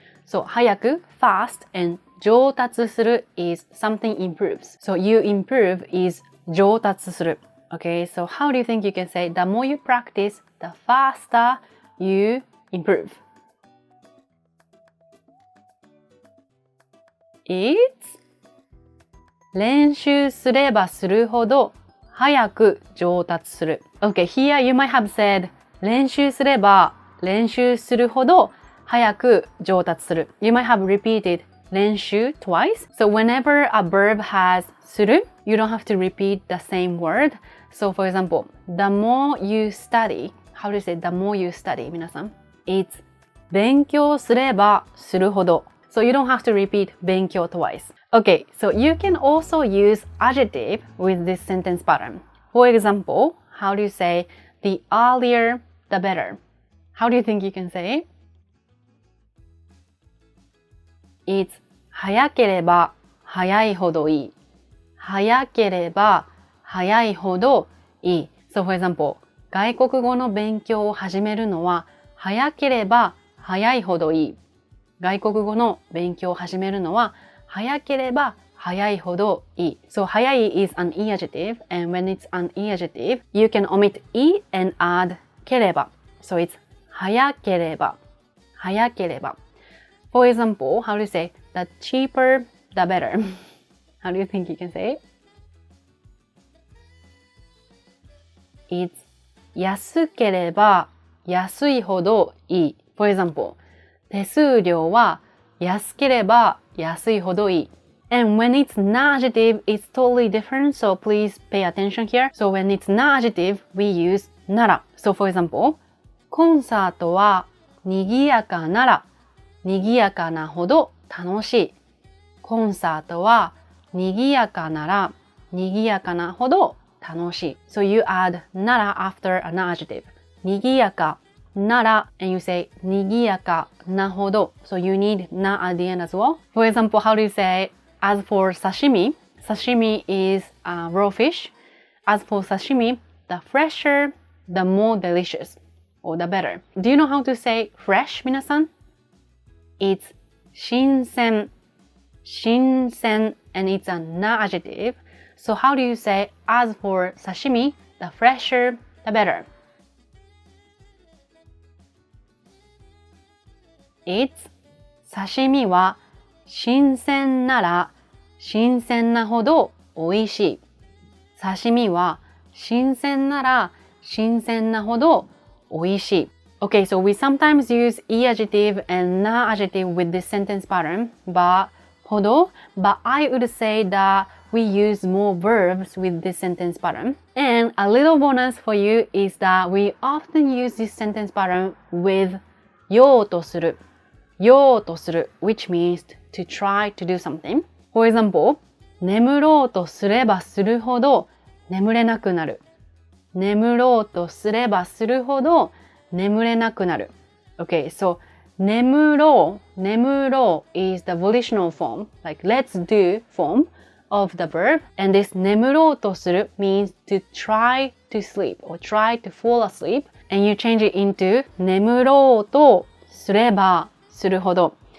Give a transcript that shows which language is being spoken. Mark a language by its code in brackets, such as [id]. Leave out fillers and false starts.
[en] So 早く fast and 上達する is something improves. So you improve is 上達する。 Okay, so how do you think you can say the more you practice, the faster you improve? It's [ja] 練習すればするほど早く上達する。 [en] Okay, here you might have said [ja] 練習すれば練習するほど早く上達する。 [en] You might have repeated 練習 twice. So whenever a verb has する, you don't have to repeat the same word. So for example, the more you study, how do you say the more you study, 皆さん? It's [ja] 勉強すればするほど. [en] So you don't have to repeat 勉強 twice. Okay, so you can also use adjective with this sentence pattern. For example, how do you say the earlier, the better? How do you think you can say it? It's [ja] 早ければ早いほどいい。早ければ早いほどいい。 [en] So for example, [ja] 外国語の勉強を始めるのは早ければ早いほどいい。外国語の勉強を始めるのは早ければ早いほどいい。 [en] So 早い is an e adjective, and when it's an e adjective, you can omit e and add ければ. So it's [ja] 早ければ早ければ. [en] For example, how do you say the cheaper, the better? How do you think you can say it? It's [ja] 安ければ安いほどいい。 [en] For example, [ja] 手数料は安ければ安いほどいい。 [en] And when it's not adjective, it's totally different, so please pay attention here. So when it's not adjective, we use なら. So for example, [ja] コンサートは賑やかなら賑やかなほど楽しい。コンサートは賑やかなら賑やかなほど楽しい。 [en] So you add なら after an adjective. [ja] 賑やかなら [en] and you say [ja] 賑やかなほど. [en] So you need な at the end as well. For example, how do you say as for sashimi? Sashimi is raw fish. As for sashimi, the fresher, the more delicious, or the better. Do you know how to say fresh, 皆さん? It's 新鮮 新鮮 and it's a na adjective. So how do you say as for sashimi, the fresher, the better? It's [ja] 刺身は新鮮なら新鮮なほど美味しい。刺身は新鮮なら新鮮なほど美味しい。 [en] Okay, so we sometimes use e adjective and na adjective with this sentence pattern, but ほど, but I would say that we use more verbs with this sentence pattern. And a little bonus for you is that we often use this sentence pattern with ようとする。ようとする which means to try to do something. [ja] For example, 眠ろうとすればするほど眠れなくなる。眠ろうとすればするほど眠れなくなる。 [en] Okay, so 眠ろう is the volitional form, like let's do form of the verb. And this 眠ろうとする means to try to sleep or try to fall asleep. And you change it into 眠ろうとすればするほど.